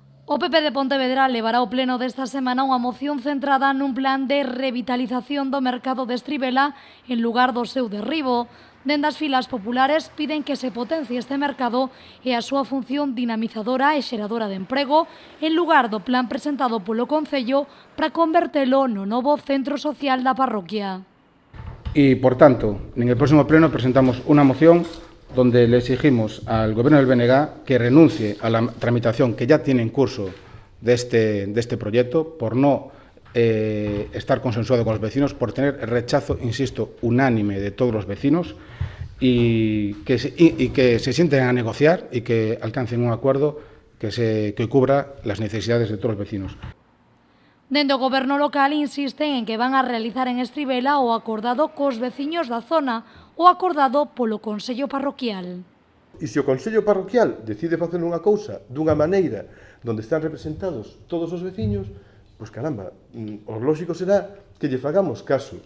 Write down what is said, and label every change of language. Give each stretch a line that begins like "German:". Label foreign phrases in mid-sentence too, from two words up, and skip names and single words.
Galician: O PP de Pontevedra levará ao pleno desta semana unha moción centrada nun plan de revitalización do mercado de Estribela en lugar do seu derribo. Dende as filas populares piden que se potencie este mercado e a súa función dinamizadora e xeradora de emprego en lugar do plan presentado polo Concello para convertelo no novo centro social da parroquia.
Spanish: Y, por tanto, en el próximo pleno presentamos una moción donde le exigimos al Gobierno del BNG que renuncie a la tramitación que ya tiene en curso de este proyecto por no estar consensuado con los vecinos, por tener el rechazo, insisto, unánime de todos los vecinos y que se sienten a negociar y que alcancen un acuerdo que cubra las necesidades de todos los vecinos.
Galician: Dende o Goberno local insisten en que van a realizar en Estribela o acordado cos veciños da zona ou acordado polo Consello Parroquial. E se o Consello Parroquial decide facer unha cousa dunha maneira onde están representados todos os veciños, pois caramba, o lógico será que lle fagamos caso.